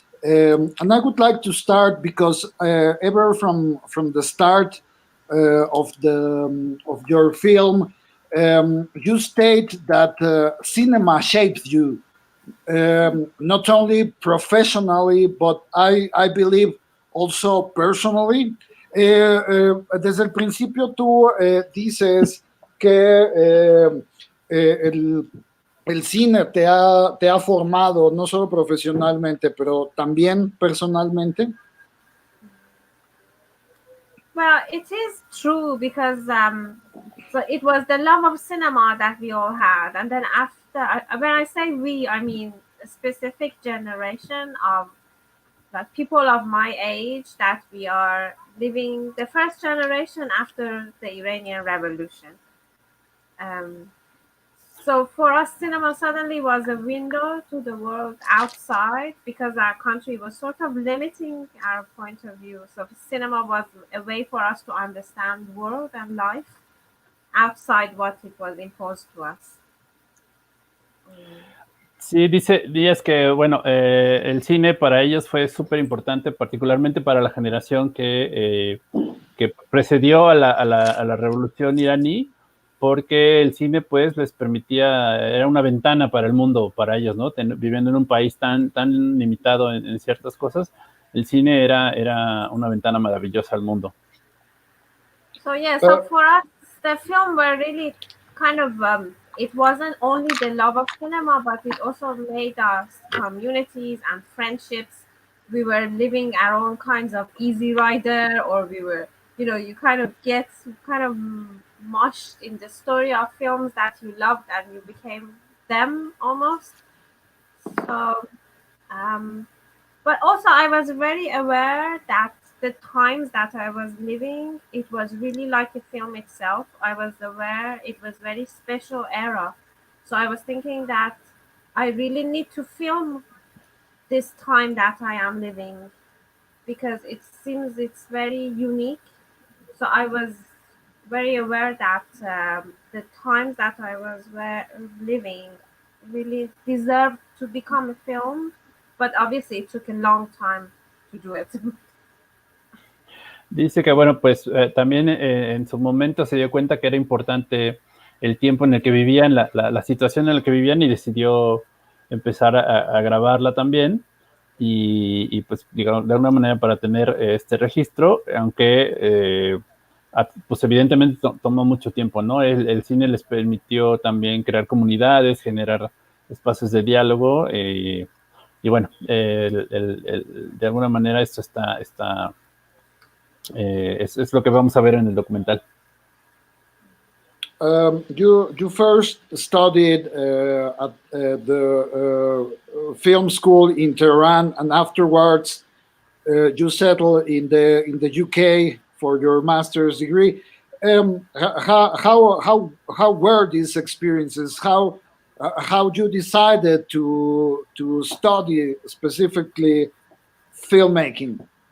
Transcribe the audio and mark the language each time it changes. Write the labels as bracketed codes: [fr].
[en] And I would like to start because ever from the start of your film, you state that cinema shapes you, not only professionally, but I believe also personally. [es] Desde el principio tú dices que el cine te ha formado no solo profesionalmente, pero también personalmente. [en] Well, it is true because so it was the love of cinema that we all had, and then after, when I say we, I mean a specific generation of people of my age, that we are living the first generation after the Iranian Revolution. So for us, cinema suddenly was a window to the world outside because our country was sort of limiting our point of view. So cinema was a way for us to understand the world and life outside what it was imposed to us. [es] Sí, días que, bueno, el cine para ellos fue súper importante, particularmente para la generación que precedió a la revolución iraní, porque el cine, pues, les permitía, era una ventana para el mundo, para ellos, ¿no? Viviendo en un país tan limitado en ciertas cosas, el cine era una ventana maravillosa al mundo. [en] So, yeah, so for us, the film were really kind of... it wasn't only the love of cinema, but it also made us communities and friendships. We were living our own kinds of easy rider, or we were, you kind of get mushed in the story of films that you loved and you became them almost. So, but also I was very aware that the times that I was living, it was really like a film itself. I was aware it was very special era. So I was thinking that I really need to film this time that I am living because it seems it's very unique. So I was very aware that the times that I was living really deserved to become a film, but obviously it took a long time to do it. [es] Dice que, bueno, pues también en su momento se dio cuenta que era importante el tiempo en el que vivían, la situación en la que vivían, y decidió empezar a grabarla también. y pues digamos, de alguna manera para tener este registro, aunque pues evidentemente tomó mucho tiempo, ¿no? El cine les permitió también crear comunidades, generar espacios de diálogo, y bueno, de alguna manera esto es lo que vamos a ver en el documental. [en] You first studied at the film school in Tehran, and afterwards you settled in the UK for your master's degree. How were these experiences? How you decided to study specifically filmmaking?